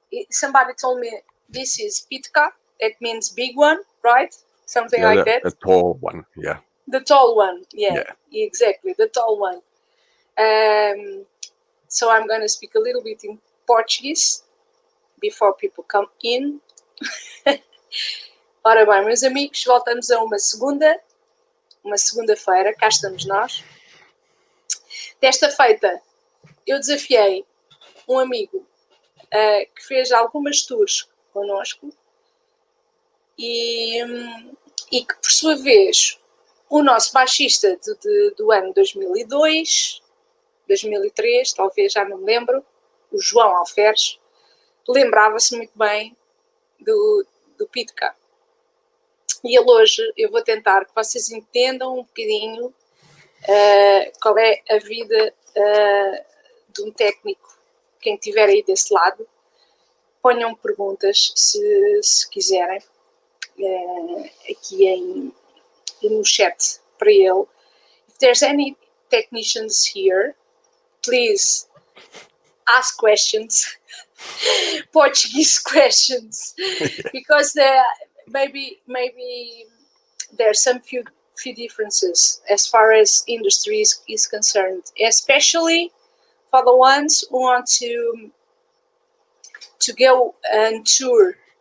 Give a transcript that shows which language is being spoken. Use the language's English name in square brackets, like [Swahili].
[English] Somebody told me this is pitka. It means big one, right? Something like that. The tall one, yeah. The tall one, yeah, exactly, the tall one. So I'm going to speak a little bit in Portuguese before people come in. [Portuguese] Ora bem, meus amigos, voltamos a uma segunda-feira, cá estamos nós. Desta feita, eu desafiei um amigo que fez algumas tours connosco e que, por sua vez, o nosso baixista do ano 2002, 2003, talvez, já não me lembro, o João Alferes, lembrava-se muito bem do Pitka. E ele hoje, eu vou tentar que vocês entendam um bocadinho qual é a vida de um técnico. Quem estiver aí desse lado, ponham perguntas, se quiserem, aqui no chat para ele. [English] If there's any technicians here, please ask questions, Portuguese questions, because maybe there's some few differences as far as industry is concerned, especially for the ones who want to go and tour